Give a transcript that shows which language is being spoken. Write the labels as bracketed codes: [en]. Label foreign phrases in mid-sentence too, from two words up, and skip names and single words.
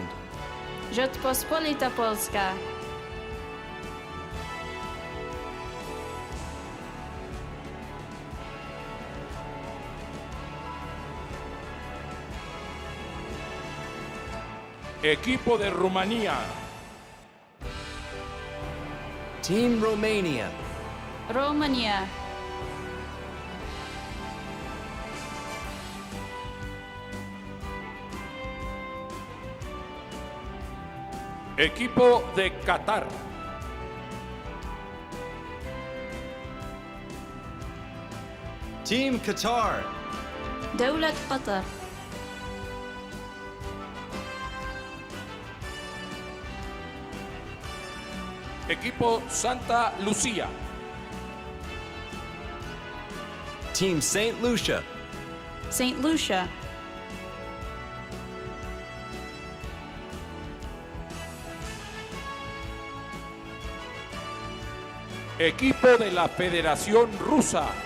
[pl] Rzeczpospolita Polska. [es] Equipo de Rumanía. [en] Team Romania. Romania. [es] Equipo de Qatar. [en] Team Qatar. [ar] دولة قطر. [es] Equipo Santa Lucía. [en] Team St. Lucia. St. Lucia. [es] Equipo de la Federación Rusa.